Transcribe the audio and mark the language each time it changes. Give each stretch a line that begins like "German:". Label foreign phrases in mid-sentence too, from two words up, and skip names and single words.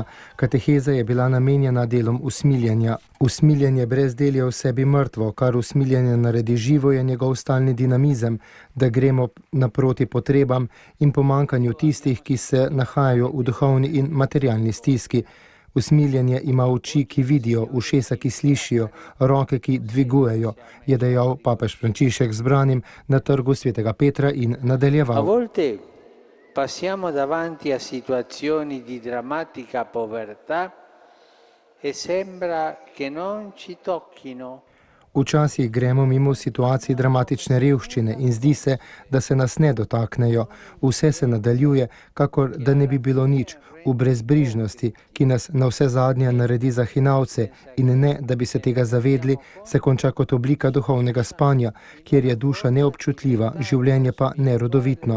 Slovenian: Kateheza je bila namenjena delom usmiljanja. Usmiljanje brez del je v sebi mrtvo, kar usmiljanje naredi živo, je njegov stalni dinamizem, da gremo naproti potrebam in pomankanju tistih, ki se nahajajo v duhovni in materialni stiski. Usmiljanje ima oči, ki vidijo, ušesa, ki slišijo, roke, ki dvigujejo, je dejal papež Frančišek zbranim na trgu Svetega Petra in nadaljeval.
Italian: A volte passiamo davanti a situazioni di drammatica povertà e sembra che non ci tocchino.
Slovenian: Včasih gremo mimo situacij dramatične revščine in zdi se, da se nas ne dotaknejo. Vse se nadaljuje, kakor da ne bi bilo nič, v brezbrižnosti, ki nas na vse zadnje naredi za hinavce in ne, da bi se tega zavedli, se konča kot oblika duhovnega spanja, kjer je duša neobčutljiva, življenje pa nerodovitno.